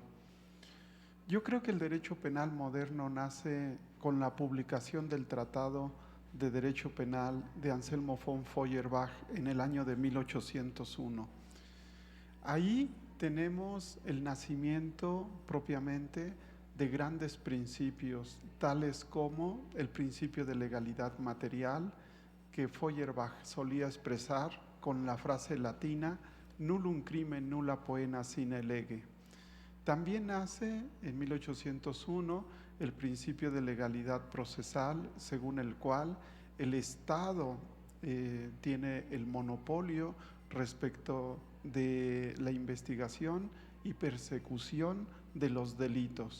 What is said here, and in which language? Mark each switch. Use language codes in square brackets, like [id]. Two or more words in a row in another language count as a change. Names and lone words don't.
[es] Yo creo que el derecho penal moderno nace con la publicación del Tratado de Derecho Penal de Anselmo von Feuerbach en el año de 1801. Ahí tenemos el nacimiento propiamente de grandes principios, tales como el principio de legalidad material, que Feuerbach solía expresar con la frase latina [la] nullum crimen nulla poena sine lege. [es] También nace en 1801 el principio de legalidad procesal, según el cual el Estado tiene el monopolio respecto de la investigación y persecución de los delitos.